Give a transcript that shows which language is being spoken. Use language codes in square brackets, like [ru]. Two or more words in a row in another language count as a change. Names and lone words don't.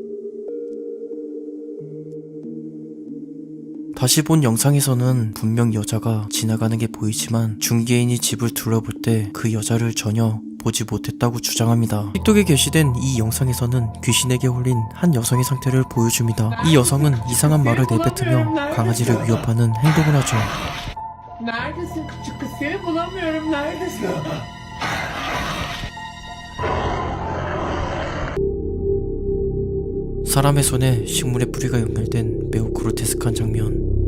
[ko] 다시 본 영상에서는 분명 여자가 지나가는 게 보이지만 중개인이 집을 둘러볼 때 그 여자를 전혀 보지 못했다고 주장합니다. 틱톡에 게시된 이 영상에서는 귀신에게 홀린 한 여성의 상태를 보여줍니다. 이 여성은 이상한 말을 내뱉으며 강아지를 위협하는 행동을 하죠. [tr] Neredesin küçük kız? Seni bulamıyorum. Neredesin? [ko] 사람의 손에 식물의 뿌리가 연결된 매우 그로테스크한 장면.